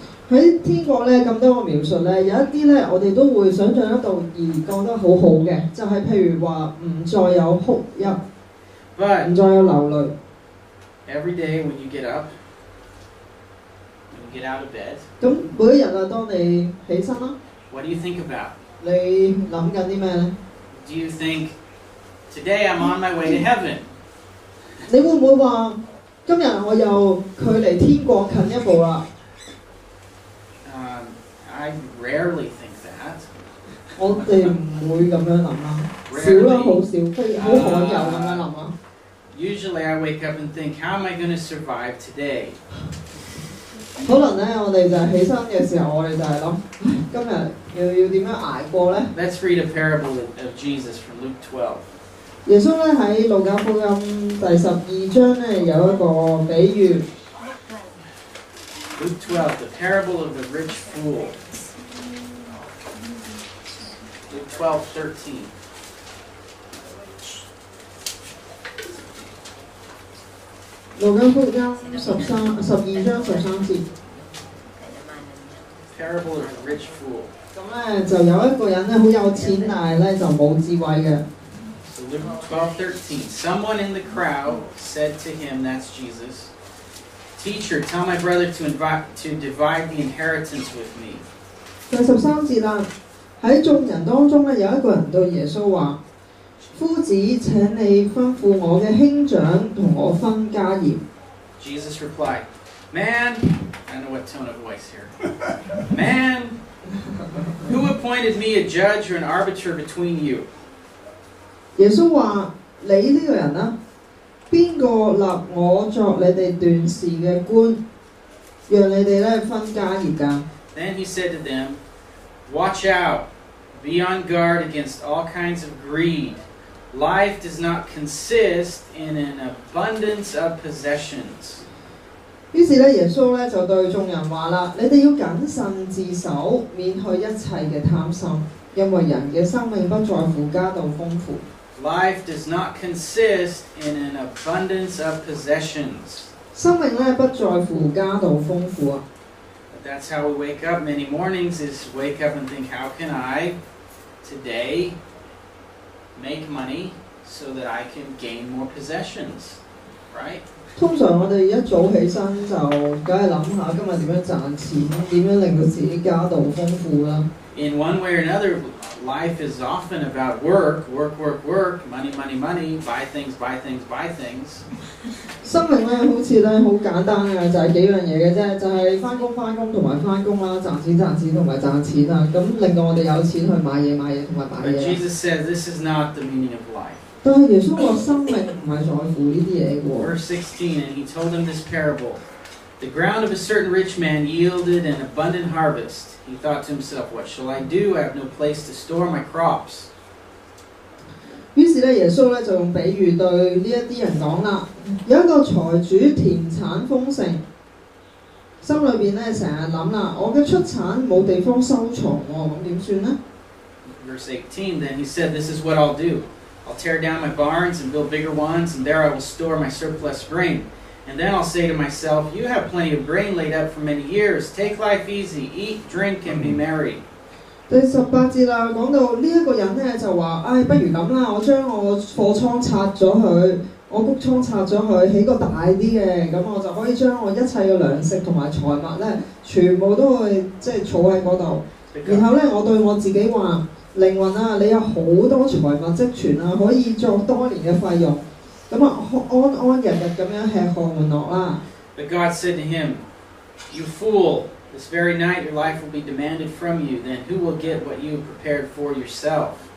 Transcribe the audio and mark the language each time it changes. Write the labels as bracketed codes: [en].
[yue] 喺天國咧咁多個描述咧，有一啲咧我哋都會想像得到而覺得好好嘅，就係譬如話唔再有哭泣，唔再有流淚。 [en] Every day when you get up, when you get out of bed, [yue] 咁每一日啊，當你起身啦 [en] ，What do you think about? [yue] 你諗緊啲咩咧 [en] ？Do you think today I'm on my way to heaven? [yue] 你會唔會話今日我又距離天國近一步啦？ [en] I rarely think that. [yue] 我哋唔會咁樣諗啦，少啦，好少，好罕有咁樣諗啦。 [en] Usually I wake up and think, how am I going to survive today? [yue] 可能咧，我哋就係起身嘅時候，我哋就係諗，今日要點樣捱過咧 ？ [en] Let's read a parable of Jesus from Luke 12. [yue] 耶穌咧喺路加福音第12章咧有一個比喻。 [en] Luke 12, the parable of the rich fool. Luke 12:13. [yue] 路加福音12章13節。 [en] Parable of the rich fool. [yue] 咁咧就有一個人咧好有錢，但係咧就冇智慧嘅。 [en] So Luke 12:13. Someone in the crowd said to him, that's Jesus, Teacher, tell my brother to divide the inheritance with me. [yue] 第13節啦，喺眾人當中咧有一個人對耶穌話：夫子，請你吩咐我嘅兄長同我分家業。 [en] Jesus replied, Man, I don't know what tone of voice here. Man, who appointed me a judge or an arbiter between you? [yue] 耶穌話：你呢個人啊，邊個立我作你哋斷事嘅官，讓你哋咧分家業㗎 ？ [en] Then he said to them, Watch out, be on guard against all kinds of greed. Life does not consist in an abundance of possessions. [yue] 於是咧，耶穌咧就對眾人話啦：你哋要謹慎自守，免去一切嘅貪心，因為人嘅生命不在乎家道豐富。 [en] Life does not consist in an abundance of possessions. [yue] 生命咧不在乎家道豐富啊。 [en] But that's how we wake up many mornings is wake up and think, how can I today make money so that I can gain more possessions, right? [yue] 通常我哋一早起身就梗係諗下今日點樣賺錢，點樣令到自己家道豐富啦。 [en] In one way or another, life is often about work, money, buy things. [yue] 生命咧好似咧好簡單嘅，就係幾樣嘢嘅啫，就係翻工同埋翻工啦，賺錢同埋賺錢啊，咁令到我哋有錢去買嘢同埋買 [en] But [yue] 嘢。 [en] Jesus says this is not the meaning of life. [yue] 但係耶穌話生命唔係在乎呢啲嘢喎。 [en] Verse 16, and he told them this parable. The ground of a certain rich man yielded an abundant harvest. He thought to himself, what shall I do? I have no place to store my crops. [yue] 於是咧，耶穌咧就用比喻對呢一啲人講啦。有一個財主田產豐盛，心裏邊咧成日諗啦，我嘅出產冇地方收藏喎，咁點算呢？ [en] Verse 18, then he said, this is what I'll do. I'll tear down my barns and build bigger ones, and there I will store my surplus grain. And then I'll say to myself, you have plenty of grain laid up for many years. Take life easy, eat, drink, and be merry. [yue] 第18節啦，講到呢一個人咧就話：，不如咁啦，我將我貨倉拆咗佢，我谷倉拆咗佢，起個大啲嘅，咁我就可以將我一切嘅糧食同埋財物咧，全部都會即係儲喺嗰度。然後咧，我對我自己話：靈魂啊，你有好多財物積存啊，可以作多年嘅費用。咁啊，安安日日咁樣吃喝玩樂啦。 [en] But God said to him, you fool, this very night your life will be demanded from you. Then who will get what you prepared for yourself?